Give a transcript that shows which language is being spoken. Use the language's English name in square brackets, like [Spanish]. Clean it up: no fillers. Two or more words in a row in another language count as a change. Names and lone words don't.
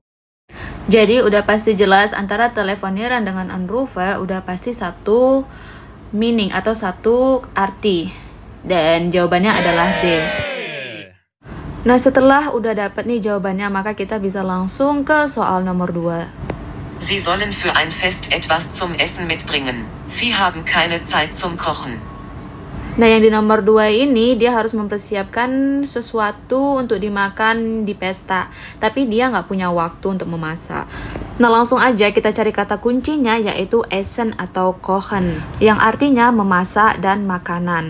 [Indonesian] Jadi udah pasti jelas antara telefonieren dengan Anrufe udah pasti satu meaning atau satu arti. Dan jawabannya adalah D. Nah, setelah udah dapet nih jawabannya, maka kita bisa langsung ke soal nomor 2. [German] Sie sollen für ein Fest etwas zum Essen mitbringen. Sie haben keine Zeit zum Kochen. [Indonesian] Nah, yang di nomor 2 ini dia harus mempersiapkan sesuatu untuk dimakan di pesta, tapi dia nggak punya waktu untuk memasak. Nah, langsung aja kita cari kata kuncinya, yaitu essen atau kochen, yang artinya memasak dan makanan.